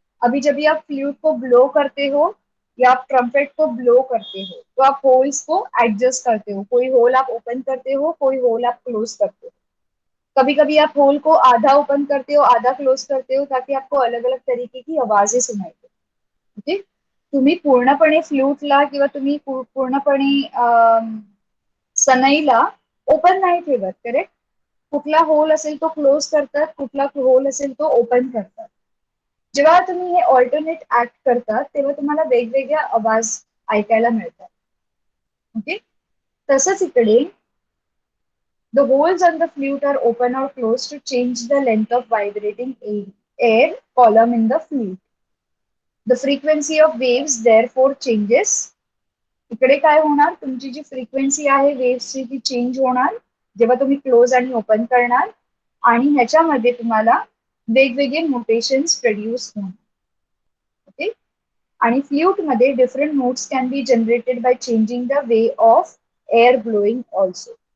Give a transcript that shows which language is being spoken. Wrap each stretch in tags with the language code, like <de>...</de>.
<hi>अभी जब भी आप फ्लूट को ब्लो करते हो या आप ट्रम्पेट को ब्लो करते हो, तो आप होल्स को एडजस्ट करते हो, कोई होल आप ओपन करते हो, कोई होल आप क्लोज करते हो। कभी कभी आप होल को आधा ओपन करते हो, आधा क्लोज करते हो, ताकि आपको अलग अलग तरीके की आवाजें सुनाई दे। ओके।</hi> <mr>तुम्ही पूर्णपणे फ्लूटला किंवा तुम्ही पूर्णपणे सनईला ओपन नाही ठेवत, करेक्ट? कुठला होल असेल तो क्लोज करतात, कुठला होल असेल तो ओपन करतात। जेव्हा तुम्ही हे ऑल्टरनेट ऍक्ट करतात, तेव्हा तुम्हाला वेगवेगळ्या आवाज ऐकायला मिळतात। ओके। तसंच इकडे</mr> <en>the holes on the flute are open or closed to change the length of vibrating air column in the flute. The frequency of waves therefore changes.</en> <mr>इकडे काय होणार, तुमची जी फ्रिक्वेन्सी आहे वेव्सची ती चेंज होणार जेव्हा तुम्ही क्लोज आणि ओपन करणार, आणि ह्याच्यामध्ये तुम्हाला वेगवेगळे नोटेशन्स प्रोड्यूस होणार। ओके। आणि फ्ल्यूट मध्ये</mr> <en>Different notes can be generated by changing the way of air blowing also.</en>